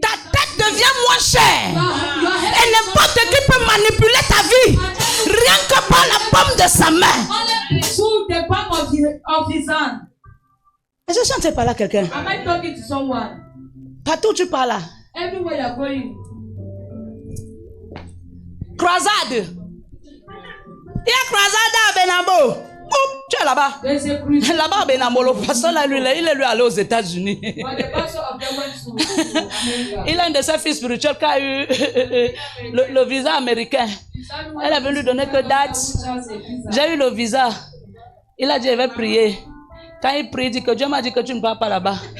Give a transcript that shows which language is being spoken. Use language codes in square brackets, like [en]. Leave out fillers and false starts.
[fr] ta tête devient moins chère. [en] your head [fr] Et n'importe qui peut manipuler ta vie. Rien que par la paume de sa main. [en] only through the palm of his hand. [fr] Est-ce que je chante par là quelqu'un? [en] Am I talking to someone? [fr] Partout où tu parles là. [en] Everywhere you're going. [fr] Croisade. Il y a croisade à Benambo. Tu es là-bas. [en] There's a cruise. [fr] Là-bas à Benambo, le pasteur là, lui, il est lui allé aux États-Unis. [en] But the pastor of them went to America. [fr] Il a un de ses fils spirituels qui a eu le visa américain. Elle est venue lui donner que date. J'ai eu le visa. Il a dit, je vais prier. Quand il prie, il dit que Dieu m'a dit que tu ne pars pas là-bas.